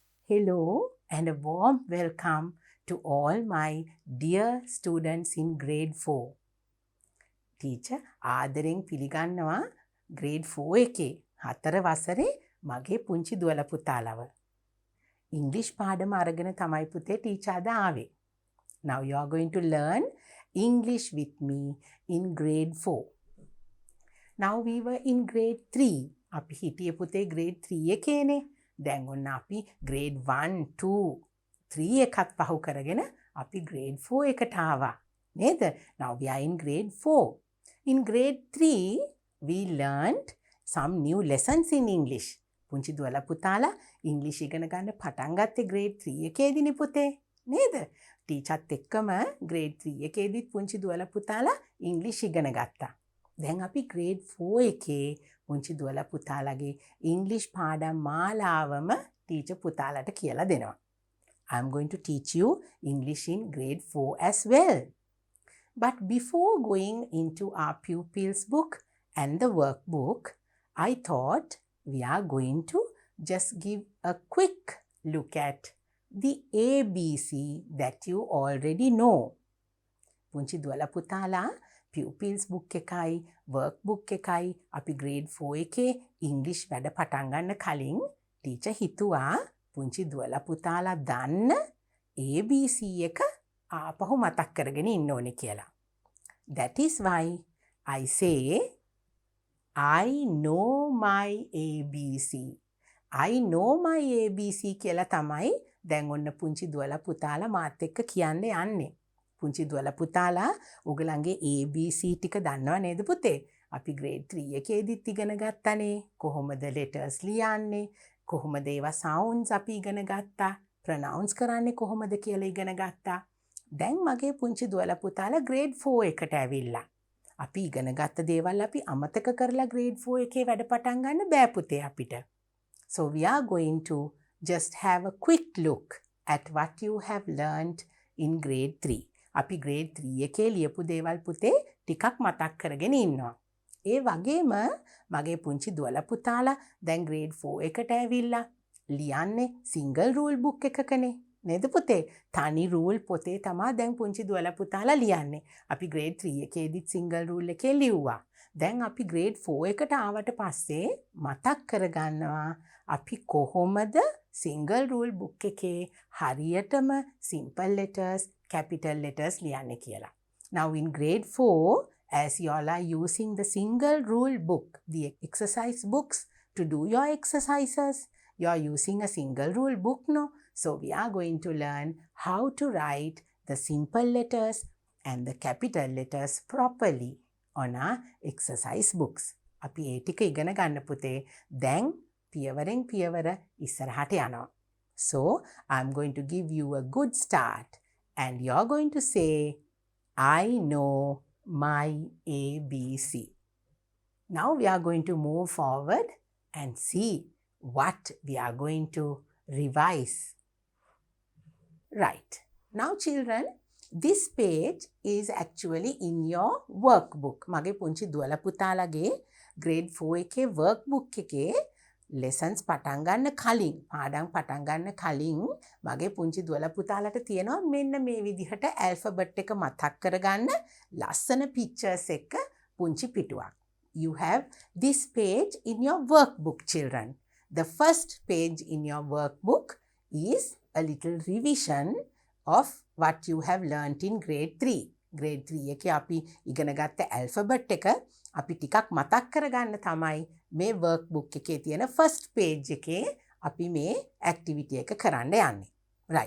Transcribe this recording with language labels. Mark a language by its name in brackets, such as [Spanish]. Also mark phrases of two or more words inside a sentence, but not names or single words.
[English] Hello and a warm welcome to all my dear students in grade 4. Teacher, [Sinhala] ආදරෙන් පිළිගන්නවා grade 4 එකේ 4 වසරේ මගේ පුංචි දුවල පුතාලව. English පාඩම අරගෙන තමයි පුතේ ටීචර් අද ආවේ. [English] Now you are going to learn English with me in grade 4. Now we were in grade 3. [Sinhala] අපි හිටියේ පුතේ grade 3 එකේනේ. දැන් ඔන්න අපි grade 1, 2, 3 එකත් පහු කරගෙන අපි grade 4 එකට ආවා. නේද? [English] Now we are in grade 4. In grade 3, we learned some new lessons in English. [Sinhala] පුංචි දුවලා පුතාලා ඉංග්‍රීසි ඉගෙන ගන්න පටන් ගත්තේ grade 3 එකේදීනේ පුතේ. නේද? ටීචර්ත් එක්කම grade 3 එකේදීත් පුංචි දුවලා පුතාලා ඉංග්‍රීසි ඉගෙන ගත්තා. දැන් අපි grade 4 එකේ පුංචි දුවලා පුතාලගේ ඉංග්‍රීසි පාඩම් මාලාවම ටීචර් පුතාලට කියලා දෙනවා. [English] I'm going to teach you English in grade 4 as well. But before going into our pupils book and the workbook, I thought we are going to just give a quick look at the ABC that you already know. [Sinhala] පුංචි දුවලා පුතාලා [English] pupils book [Sinhala] එකයි workbook එකයි අපි grade 4 එකේ English වැඩ පටන් ගන්න කලින් ටීචර් හිතුවා පුංචි දුවලා පුතාලා දන්න ABC එක ආපහු මතක් කරගෙන ඉන්න ඕනේ කියලා. [English] That is why I say I know my ABC. I know my ABC [Sinhala] කියලා තමයි දැන් ඔන්න පුංචි දුවලා පුතාලා මාත් එක්ක කියන්න යන්නේ. පුංචි දුවලා පුතාලා ඔයගලන්ගේ ABC ටික දන්නව නේද පුතේ? අපි grade 3 එකේදීත් ඉගෙන ගත්තානේ. කොහොමද letters ලියන්නේ? කොහොමද ඒවා sounds අපි ඉගෙන ගත්තා. pronounce කරන්නේ කොහොමද කියලා ඉගෙන ගත්තා. දැන් මගේ පුංචි දුවලා පුතාලා grade 4 එකට ඇවිල්ලා. අපි ඉගෙන ගත්ත දේවල් අපි අමතක කරලා grade 4 එකේ වැඩ පටන් ගන්න බෑ පුතේ අපිට. [English] So we are going to just have a quick look at what you have learned in grade 3. [Sinhala] අපි grade 3 එකේ ලියපු දේවල් පුතේ ටිකක් මතක් කරගෙන ඉන්නවා. ඒ වගේම මගේ පුංචි දුවලා පුතාලා දැන් grade 4 එකට ඇවිල්ලා ලියන්නේ [English] single rule book [Sinhala] එකකනේ. නේද පුතේ? තනි rule පොතේ තමයි දැන් පුංචි දුවලා පුතාලා ලියන්නේ. අපි grade 3 එකේදීත් [English] single rule [Sinhala] එකේ ලිව්වා. දැන් අපි grade 4 එකට ආවට පස්සේ මතක් කරගන්නවා අපි කොහොමද [English] single rule book [Sinhala] එකේ හරියටම [English] simple letters, capital letters [Sinhala] ලියන්නේ කියලා. [English] Now in grade 4, as you all are using the single rule book, the exercise books to do your exercises, you are using a single rule book, no? So we are going to learn how to write the simple letters and the capital letters properly on our exercise books. [Sinhala] අපි ඒ ටික ඉගෙන ගන්න පුතේ. දැන් පියවරෙන් පියවර ඉස්සරහට යනවා. [English] So I'm going to give you a good start and you're going to say, I know my ABC. Now we are going to move forward and see what we are going to revise. Right. Now children, this page is actually in your workbook. [Sinhala] මගේ පුංචි දුවලා පුතාලගේ grade 4 එකේ workbook එකේ lessons පටන් ගන්න කලින් පාඩම් පටන් ගන්න කලින් මගේ පුංචි දුවලා පුතාලට තියෙනවා මෙන්න මේ විදිහට alphabet එක මතක් කරගන්න ලස්සන pictures එක පුංචි පිටුවක්. [English] You have this page in your workbook, children. The first page in your workbook is a little revision of what you have learnt in grade 3. [Sinhala] Grade 3 එකේ අපි ඉගෙන ගත්ත alphabet එක අපි ටිකක් මතක් කරගන්න තමයි මේ workbook එකේ තියෙන [English] first page [Sinhala] එකේ අපි මේ activity එක කරන්න යන්නේ. [English] Right.